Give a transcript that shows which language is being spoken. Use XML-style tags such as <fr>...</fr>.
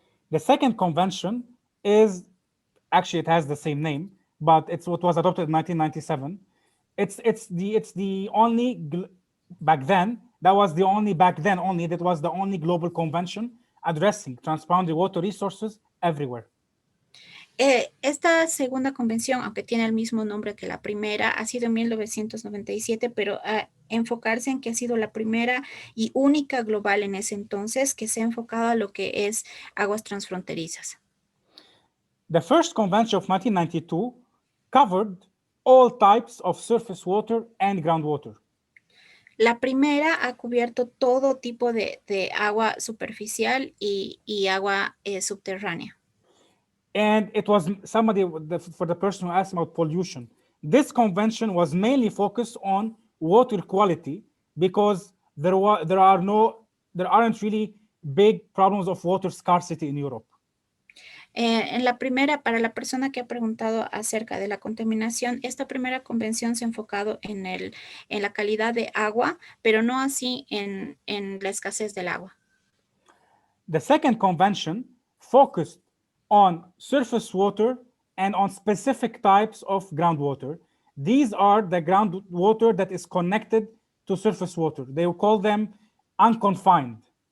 <en>The second convention is, actually it has the same name, but it's what was adopted in 1997. It's the only, back then, that was the only global convention addressing transboundary water resources everywhere.</en> <es>Esta segunda convención, aunque tiene el mismo nombre que la primera, ha sido en 1997, pero enfocarse en que ha sido la primera y única global en ese entonces que se ha enfocado a lo que es aguas transfronterizas.</es> <en>The first convention of 1992 covered all types of surface water and groundwater.</en> <es>La primera ha cubierto todo tipo de agua superficial y agua subterránea.</es> <en>And it was somebody, for the person who asked about pollution. This convention was mainly focused on water quality because there aren't really big problems of water scarcity in Europe.</en> <es>En la primera, para la persona que ha preguntado acerca de la contaminación, esta primera convención se ha enfocado en la calidad de agua, pero no así en la escasez del agua.</es> <en>The second convention focused on surface water and on specific types of groundwater. These are the groundwater that is connected to surface water. They will call them unconfined.</en>